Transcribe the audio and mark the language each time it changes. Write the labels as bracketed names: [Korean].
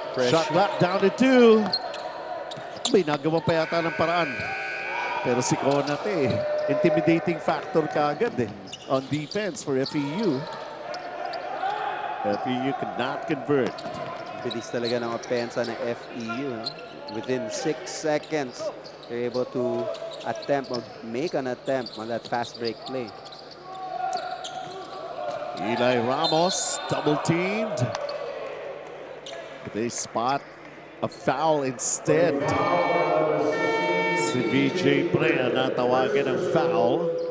[English] Shot clock down to 2. [Filipino] May nagawa pa yata ng paraan. [English] Pero si Konate, intimidating factor kaagad on defense for FEU. FEU cannot convert. [Filipino] Bilis talaga ng opensa ng FEU. No? [English] Within 6 seconds, they're able to make an attempt on that fast break play. Eli Ramos double teamed. They spot a foul instead. [Filipino] Si VJ Prea natawagan ng foul.